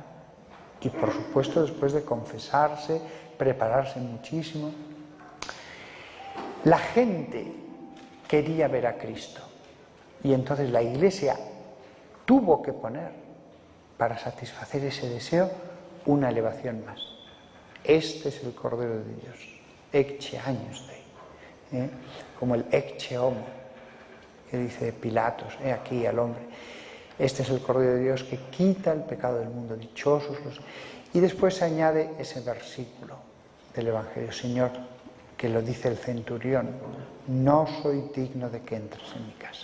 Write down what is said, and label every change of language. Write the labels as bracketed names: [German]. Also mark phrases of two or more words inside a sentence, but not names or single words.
[Spanish] Y por supuesto después de confesarse, prepararse muchísimo. La gente quería ver a Cristo. Y entonces la Iglesia tuvo que poner, para satisfacer ese deseo, una elevación más. Este es el Cordero de Dios. [Latin] Ecce agnus Dei. [Spanish] Como el [Latin] ecce homo, [Spanish] que dice Pilatos, aquí al hombre. Este es el Cordero de Dios que quita el pecado del mundo. Dichosos los... Y después se añade ese versículo del Evangelio. Señor, que lo dice el centurión, no soy digno de que entres en mi casa.